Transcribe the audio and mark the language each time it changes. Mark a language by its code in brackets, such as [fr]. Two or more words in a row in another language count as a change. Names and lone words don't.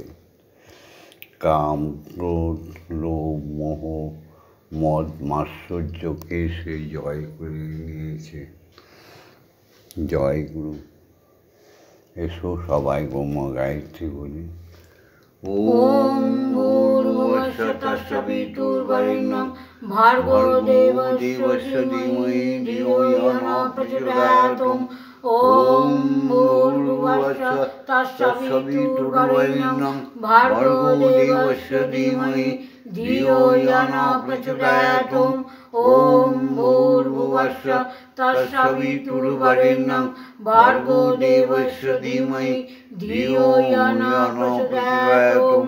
[bn] কাম ক্রোধ লোভ মোহ মদ মাৎসর্যকে সে জয় করে নিয়েছে। জয় গুরু। এসো সবাই ব্রহ্ম গায়ত্রী বলি। [sa] ওম ভূর্ভুবস্সুঃ তস্সবিতুর্বরেণ্যং ভার্গো দেবস্য ধীমহি ধিয়ো ইয়ো নঃ প্রচোদয়াৎ। ওম ভূর্ভুবস্সুঃ तत्सवितुर्वरेण्यं भर्गो देवस्य धीमहि धियो यो न प्रचोदयात्। ॐ भूर्भुवस्सुः तत्सवितुर्वरेण्यं भर्गो देवस्य धीमहि धियो यो न प्रचोदयात्।